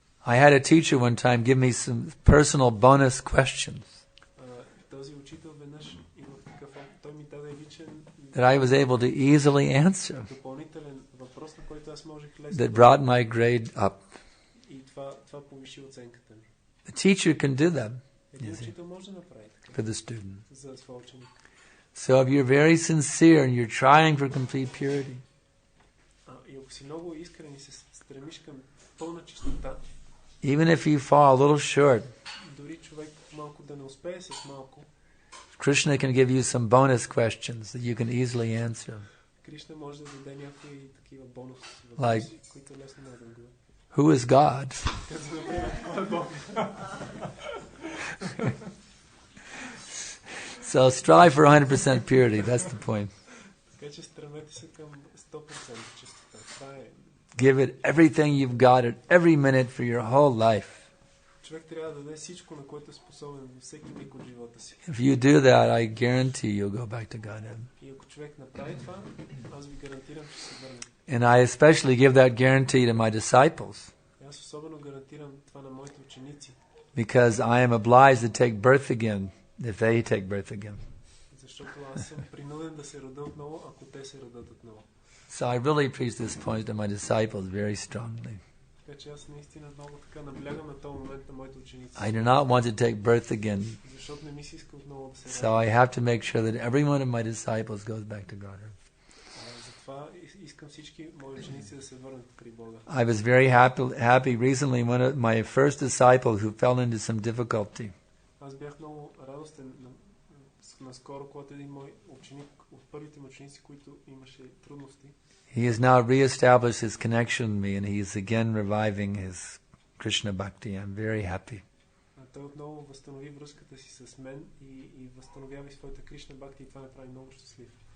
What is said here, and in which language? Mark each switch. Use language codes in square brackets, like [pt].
[en] I had a teacher one time give me some personal bonus questions [bg] този учител веднъж има такъв опит. Той ми даде личен [en] that I was able to easily answer, [bg] допълнителен въпрос, на който аз можех лесно [en] that brought my grade up. [bg] и това повиши оценката ми. [en] The teacher can do that [bg] Един учител може да направи така [en] for the student. [bg] за своя ученик. [en] So if you're very sincere and you're trying for complete purity, [bg] И ако си много искрен и се стремиш към пълна чистота, [en] even if you fall a little short, [bg] дори човек малко да не успее с малко, [en] Krishna can give you some bonus questions that you can easily answer. [bg] Кришна може да даде някои такива бонус [en] Like, [bg] въпроси, които лесно може да отговори. [en] who is God? [bg] Като например, кой е Бог? [en] So strive for 100% purity. That's the point. [bg] Така че стремете се към 100% чистота. Това е. [en] Give it everything you've got at every minute for your whole life. [bg] Човек трябва да даде всичко, на което е способен във всеки миг от живота си. [en] If you do that, I guarantee you'll go back to Godhead. [bg] И ако човек направи това, аз ви гарантирам, че се върне. [en] And I especially give that guarantee to my disciples [bg] Аз особено гарантирам това на моите ученици, [en] because I am obliged to take birth again if they take birth again. [bg] защото аз съм принуден да се рода отново, ако те се родят отново. [en] So I really preach this point to my disciples very strongly. [bg] Така че аз наистина много така наблягам на този момент на моите ученици. [en] I do not want to take birth again. [bg] Защото не ми се иска отново да се [en] So I have to make sure that every one of my disciples goes back to Godhead. [bg] Затова искам всички мои ученици да се върнат при Бога. [en] I was very happy recently when my first disciple who fell into some difficulty. [bg] Аз бях много радостен наскоро, когато един мой ученик, от първите ми ученици, които имаше трудности. [en] He has now reestablished his connection with me and he is again reviving his Krishna bhakti. I'm very happy. [bg] Той отново възстанови връзката си с мен и възстановява своята Кришна бхакти и това ме прави много щастлив.